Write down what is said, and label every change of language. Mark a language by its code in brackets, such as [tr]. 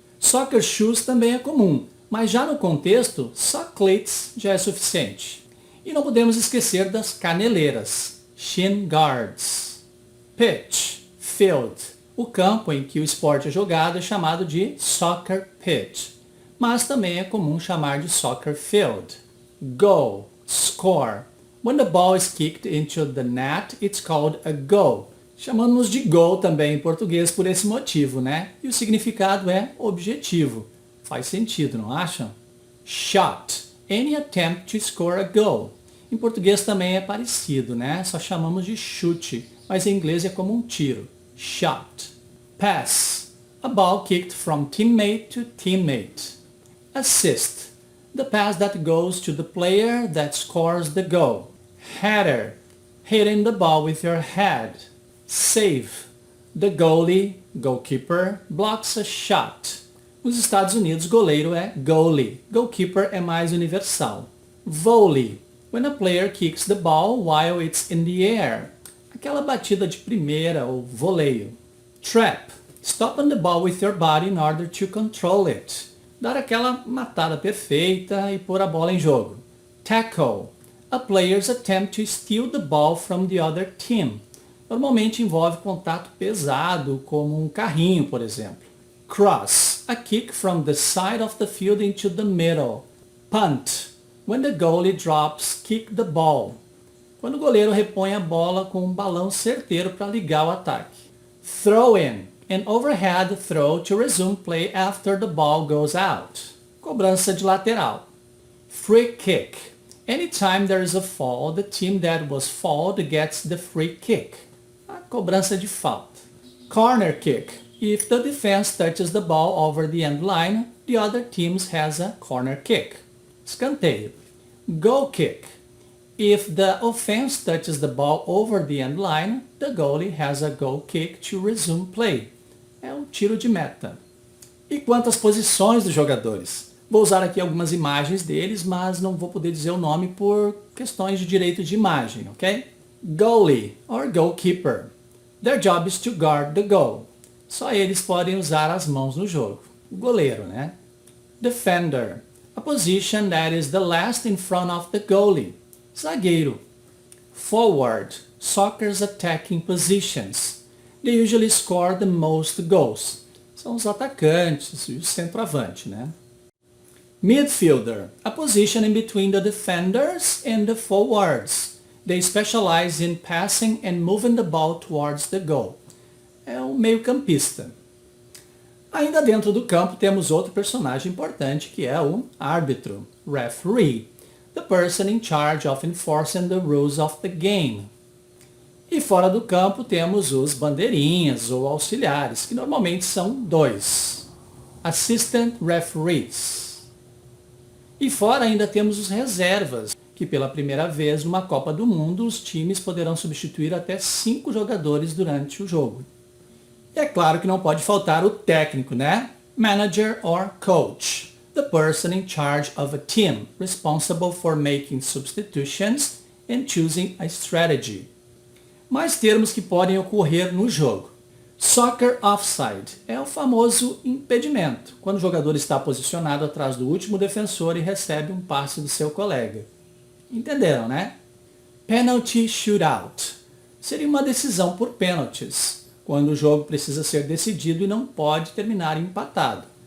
[pt] Soccer shoes também é comum, mas já no contexto, só cleats já é suficiente. E não podemos esquecer das caneleiras, shin guards. Pitch, field. O campo em que o esporte é jogado é chamado de soccer pitch, mas também é comum chamar de soccer field. [en] Goal, score. When the ball is kicked into the net, it's called a goal. [pt] Chamamos de gol também em português por esse motivo, né? E o significado é objetivo. Faz sentido, não acham? Shot. [en] Any attempt to score a goal. [pt] Em português também é parecido, né? Só chamamos de chute, mas em inglês é como um tiro. [en] Shot. Pass. A ball kicked from teammate to teammate. Assist. The pass that goes to the player that scores the goal. Header. Hitting the ball with your head. Save. The goalie, goalkeeper, blocks a shot. [pt] Nos Estados Unidos, goleiro é goalie. Goalkeeper é mais universal. [en] Volley. When a player kicks the ball while it's in the air. [pt] Aquela batida de primeira ou voleio. [en] Trap. Stopping the ball with your body in order to control it. [pt] Dar aquela matada perfeita e pôr a bola em jogo. [en] Tackle. A player's attempt to steal the ball from the other team. [pt] Normalmente envolve contato pesado, como um carrinho, por exemplo. Cross. [en] A kick from the side of the field into the middle. Punt. When the goalie drops, kick the ball. [pt] Quando o goleiro repõe a bola com um balão certeiro para ligar o ataque. [en] Throw in. An overhead throw to resume play after the ball goes out. [pt] Cobrança de lateral. [en] Free kick. Anytime there is a fall, the team that was fouled gets the free kick. [pt] A cobrança de falta. [en] Corner kick. If the defense touches the ball over the end line, the other team has a corner kick. Escanteio. Goal kick. If the offense touches the ball over the end line, the goalie has a goal kick to resume play. [pt] É um tiro de meta. E quanto às posições dos jogadores? Vou usar aqui algumas imagens deles, mas não vou poder dizer o nome por questões de direito de imagem, ok? [en] Goalie, or goalkeeper. Their job is to guard the goal. [pt] Só eles podem usar as mãos no jogo. O goleiro, né? Defender. [en] A position that is the last in front of the goalie. Zagueiro. Forward. Soccer's attacking positions. They usually score the most goals. [pt] São os atacantes e o centroavante, né? Midfielder. [en] A position in between the defenders and the forwards. They specialize in passing and moving the ball towards the goal. [pt] É um meio-campista. Ainda dentro do campo temos outro personagem importante que é o árbitro, referee, [en] the person in charge of enforcing the rules of the game. [pt] E fora do campo temos os bandeirinhas ou auxiliares, que normalmente são 2, assistant referees. E fora ainda temos os reservas, que pela primeira vez numa Copa do Mundo os times poderão substituir até 5 jogadores durante o jogo. E é claro que não pode faltar o técnico, né? [en] Manager or coach. The person in charge of a team, responsible for making substitutions and choosing a strategy. [pt] Mais termos que podem ocorrer no jogo. Soccer offside é o famoso impedimento, quando o jogador está posicionado atrás do último defensor e recebe um passe do seu colega. Entenderam, né? Penalty shootout seria uma decisão por pênaltis, quando o jogo precisa ser decidido e não pode terminar empatado.